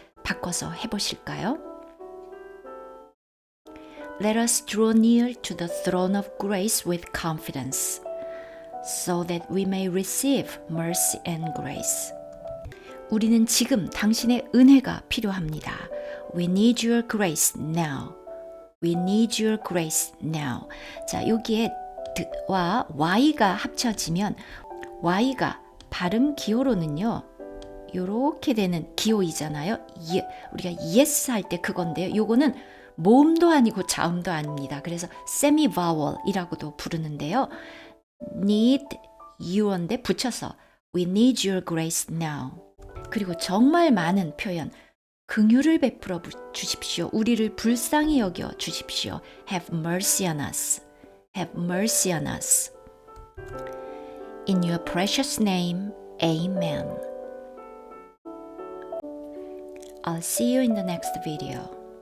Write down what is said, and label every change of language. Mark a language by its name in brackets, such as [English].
[Korean] 바꿔서 해보실까요? [English] Let us draw near to the throne of grace with confidence, so that we may receive mercy and grace. [Korean] 우리는 지금 당신의 은혜가 필요합니다. [English] We need your grace now. We need your grace now. [Korean] 자, 여기에 와 y가 합쳐지면 y가 발음 기호로는요. 요렇게 되는 기호이잖아요. 우리가 yes 할 때 그건데요. 요거는 모음도 아니고 자음도 아닙니다. 그래서 semi vowel이라고도 부르는데요. [English] need you인데 [Korean] 붙여서 [English] we need your grace now. [Korean] 그리고 정말 많은 표현 긍휼을 베풀어 주십시오. 우리를 불쌍히 여겨 주십시오. [English] Have mercy on us. Have mercy on us. In your precious name, amen. I'll see you in the next video.